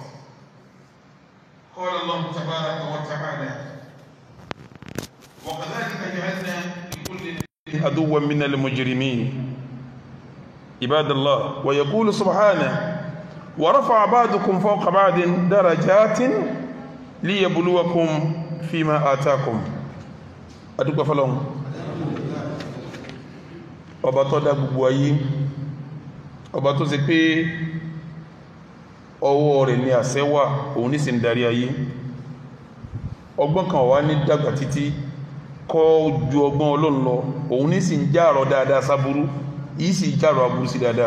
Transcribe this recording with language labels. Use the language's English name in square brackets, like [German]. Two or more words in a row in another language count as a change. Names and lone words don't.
[Arabic] قال الله تبارك وتعالى: وكذلك جعلنا لكل عدوا من المجرمين. عباد الله، ويقول سبحانه: ورفع بعضكم فوق بعض درجات ليبلوكم فيما آتاكم. [Yoruba] adúpẹ́ fọ́lọ́run ọba tó dá gbogbo ayé, ọba tó ṣe pé ọwọ́ rẹ̀ ni àṣẹ wà, òun ní sì ń darí ayé. ọgbọ́n kan wà ní dàgbà títí kọ́ ju ọgbọ́n Ọlọ́run lọ, òun ní sì ń jàrọ̀ dáadáa sáburú, yìí sì jàrọ̀ aburú sí dáadáa.